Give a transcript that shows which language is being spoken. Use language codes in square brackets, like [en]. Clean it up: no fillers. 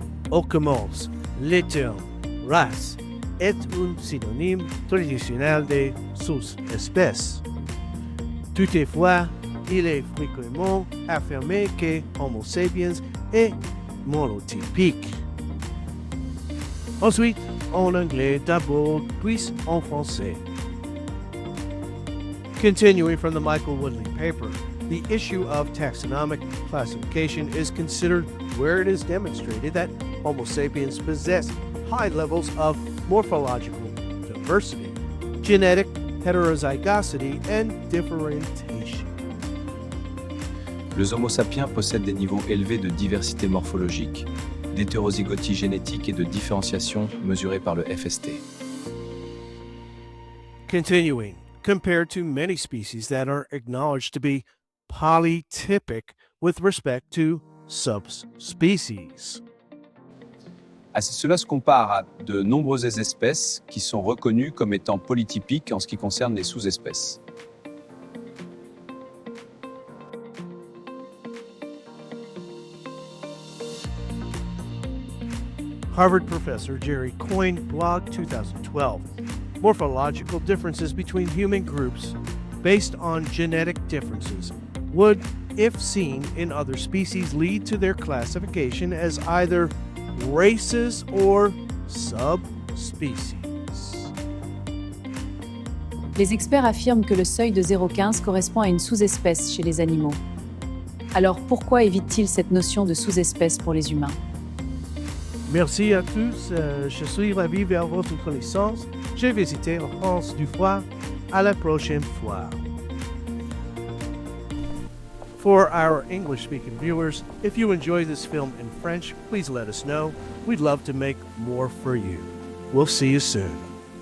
[fr] Au commence, le terme race est un synonyme traditionnel de sous-espèce. Toutefois, il est fréquemment affirmé que Homo sapiens est monotypique. Ensuite, en anglais d'abord, puis en français. [en] Continuing from the Michael Woodley paper, the issue of taxonomic classification is considered where it is demonstrated that Homo sapiens possess high levels of morphological diversity, genetic heterozygosity, and differentiation. [fr] Le Homo sapiens possède des niveaux élevés de diversité morphologique, d'hétérozygotie génétique et de différenciation mesurée par le FST. [en] Continuing, compared to many species that are acknowledged to be polytypic with respect to subspecies. [fr] Cela se compare à de nombreuses espèces qui sont reconnues comme étant polytypiques en ce qui concerne les sous-espèces. [en] Harvard professor Jerry Coyne, blog 2012. Morphological differences between human groups based on genetic differences would, if seen in other species, lead to their classification as either races or subspecies. [fr] Les experts affirment que le seuil de 0,15 correspond à une sous-espèce chez les animaux. Alors pourquoi évite-t-il cette notion de sous-espèce pour les humains? Merci à tous. Je suis ravi vers votre connaissance. J'ai visité en France du fois. À la prochaine fois. [en] For our English-speaking viewers, if you enjoy this film in French, please let us know. We'd love to make more for you. We'll see you soon.